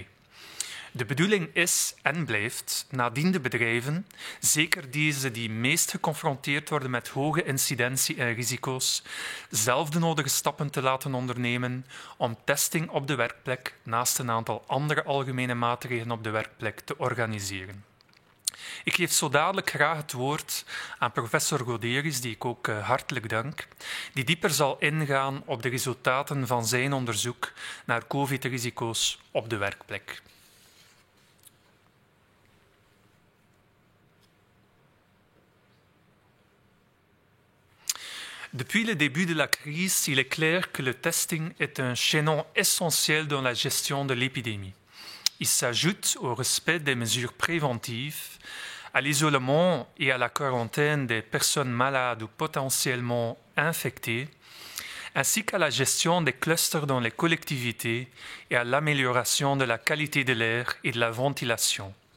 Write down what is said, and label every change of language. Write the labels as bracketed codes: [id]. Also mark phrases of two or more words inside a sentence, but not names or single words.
[nl] De bedoeling is en blijft nadien de bedrijven, zeker die meest geconfronteerd worden met hoge incidentie en risico's, zelf de nodige stappen te laten ondernemen om testing op de werkplek naast een aantal andere algemene maatregelen op de werkplek te organiseren. Ik geef zo dadelijk graag het woord aan professor Goderis, die ik ook hartelijk dank, die dieper zal ingaan op de resultaten van zijn onderzoek naar COVID-risico's op de werkplek. [fr] Depuis le début de la crise, il est clair que le testing est un chaînon essentiel dans la gestion de l'épidémie. Il s'ajoute au respect des mesures préventives, à l'isolement et à la quarantaine des personnes malades ou potentiellement infectées, ainsi qu'à la gestion des clusters dans les collectivités et à l'amélioration de la qualité de l'air et de la ventilation.